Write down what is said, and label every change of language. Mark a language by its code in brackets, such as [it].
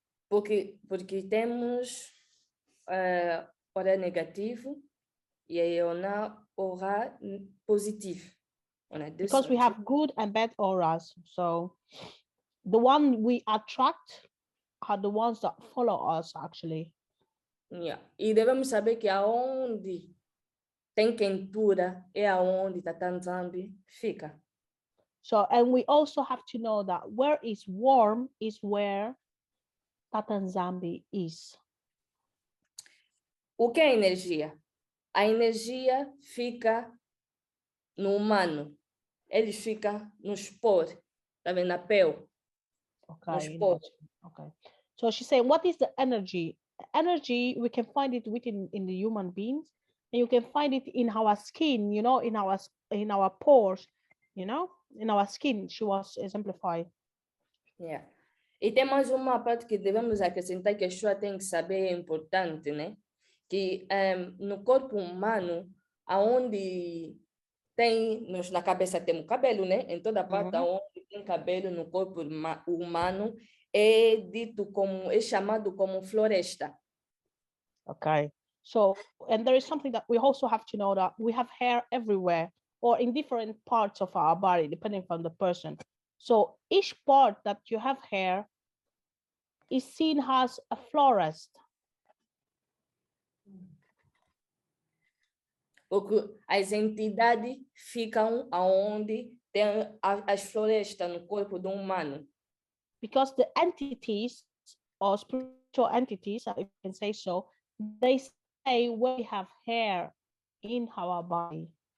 [pt] Porque temos aura negativo e aí aura positivo. [en] Because we have good and bad auras. So the one we attract are the ones that follow us actually. Yeah. [pt] E devemos saber que aonde tem quentura é aonde Yah Nzambe fica. [en] So, and we also have to know that where is warm is where Yah Nzambe is. [pt] O que é energia? A energia fica no humano. Ele fica no spore, também na pele. [en] Okay. Okay. So she's saying, what is the energy? Energy, we can find it within in the human beings, and you can find it in our skin, in our pores, in our skin. She was exemplified. Yeah. [pt] E tem mais uma parte que devemos acrescentar que a pessoa tem que saber, é importante, né? Que no corpo humano, aonde na cabeça temos cabelo, né? Em toda parte onde tem cabelo no corpo humano, é chamado como floresta. [en] Okay. So, and there is something that we also have to know, that we have hair everywhere or in different parts of our body, depending on the person. So each part that you have hair is seen as a florist. [pt] Porque as entidades ficam aonde tem as florestas no corpo do humano. [en] Because the entities or spiritual entities, if you can say so, they say we have hair in our body.